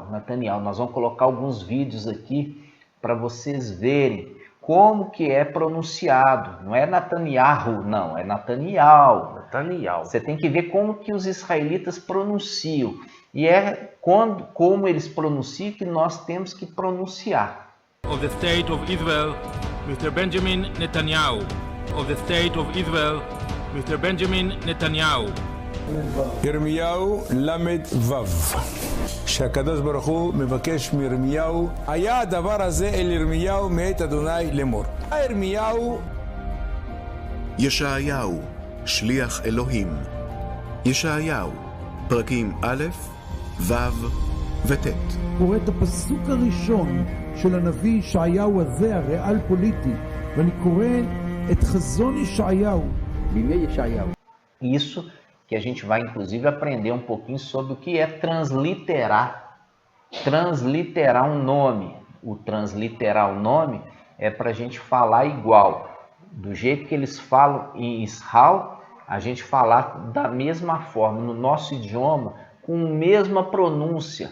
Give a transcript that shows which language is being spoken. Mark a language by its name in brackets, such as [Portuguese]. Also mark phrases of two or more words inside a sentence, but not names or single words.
[Portuguese] Nós vamos colocar alguns vídeos aqui para vocês verem como que é pronunciado. Não é Netanyahu, não, é Nataniel. Você tem que ver como que os israelitas pronunciam. E é como eles pronunciam que nós temos que pronunciar. [English] Of the State of Israel, Mr. Benjamin Netanyahu. Of the State of Israel, Mr. Benjamin Netanyahu. [Hebrew] ירמיהו למד וו, שהקדוש ברוך הוא מבקש מירמיהו, היה הדבר הזה אל ירמיהו מאת אדוני לאמור. ירמיהו ישעיהו, שליח אלוהים. ישעיהו, פרקים א', ו' וט'. קורא את הפסוק הראשון של הנביא ישעיהו הזה, הריאל פוליטי, ואני קורא את חזון ישעיהו. בימי ישעיהו. [Portuguese] Isso que a gente vai, inclusive, aprender um pouquinho sobre o que é transliterar. Transliterar um nome. O transliterar o nome é para a gente falar igual. Do jeito que eles falam em Israel, a gente falar da mesma forma, no nosso idioma, com a mesma pronúncia.